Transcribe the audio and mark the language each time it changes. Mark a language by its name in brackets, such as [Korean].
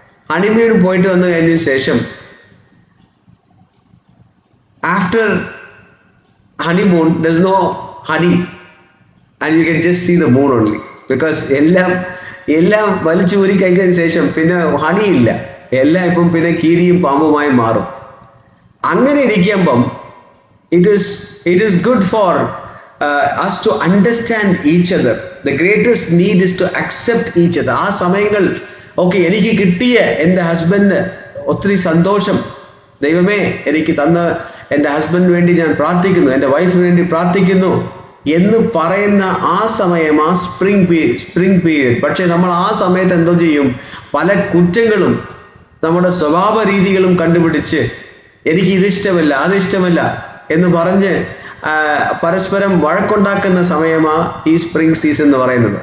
[Malayalam] Honeymoon പോയിട്ട് വന്നു കഴിഞ്ഞതിന് ശേഷം [English] after honeymoon there's no honey and you can just see the moon only because [Malayalam] എല്ലാം വലിച്ചു ഊരി കഴിച്ചതിന് ശേഷം പിന്നെ ഹണി ഇല്ല, എല്ലാം ഇപ്പം പിന്നെ കീരിയും പാമ്പുമായി മാറും. അങ്ങനെ ഇരിക്കുമ്പം [English] it is good for us to understand each other. The greatest need is to accept each other. [Malayalam] ആ സമയങ്ങൾ ഓക്കെ, എനിക്ക് കിട്ടിയ എൻ്റെ ഹസ്ബൻഡ് ഒത്തിരി സന്തോഷം, ദൈവമേ എനിക്ക് തന്ന എൻ്റെ ഹസ്ബൻഡിന് വേണ്ടി ഞാൻ പ്രാർത്ഥിക്കുന്നു, എൻ്റെ വൈഫിന് വേണ്ടി പ്രാർത്ഥിക്കുന്നു എന്ന് പറയുന്ന ആ സമയം, ആ സ്പ്രിംഗ് പീരീഡ്. പക്ഷെ നമ്മൾ ആ സമയത്ത് എന്തോ ചെയ്യും, പല കുറ്റങ്ങളും നമ്മുടെ സ്വഭാവ രീതികളും കണ്ടുപിടിച്ച് എനിക്ക് ഇതിഷ്ടമല്ല അതിഷ്ടമല്ല എന്ന് പറഞ്ഞ് പരസ്പരം വഴക്കുണ്ടാക്കുന്ന സമയമാണ് ഈ സ്പ്രിംഗ് സീസൺ എന്ന് പറയുന്നത്.